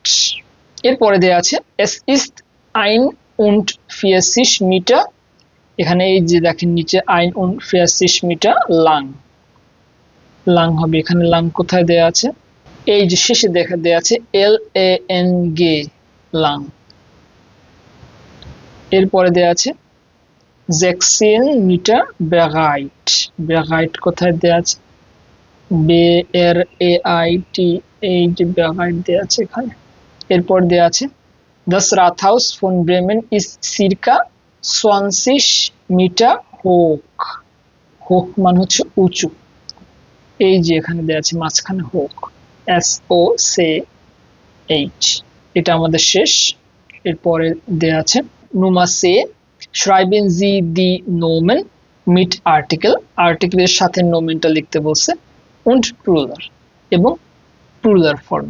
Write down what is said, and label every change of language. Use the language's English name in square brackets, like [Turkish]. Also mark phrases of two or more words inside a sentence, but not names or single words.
[Bangla] এরপরে দেয়া আছে [German] es ist ein und 40 Meter, [Bangla] এখানে এই যে দেখেন নিচে [German] ein und 40 Meter lang, [Bangla] লাং হবে এখানে, লাং কোথায় দেয়া আছে, এই যে শেষে দেয়া আছে এল এ এন গে লাং। এরপরে দেয়া আছে 16 মিটার ব্রাগাইট, ব্রাগাইট কোথায় দেয়া আছে, বে এর এ আই টি, এই যে ব্রাগাইট দেয়া আছে এখানে। এরপর দেয়া আছে [German] Das Rathaus von Bremen ist circa 20 মিটার hoch, [Bangla] hoch মানে হচ্ছে উঁচু, এই যে এখানে দেয়া আছে মাঝখানে হোক, এস ও সে এইচ, এটা আমাদের শেষ। এরপরে দেয়া আছে [German] Nummer C schreiben Sie die Nomen mit Artikel, [Bangla] আর্টিকেলের সাথে নোমেনটা লিখতে বলছে, [German] und Plural [Bangla] এবং প্লুরাল ফর্ম।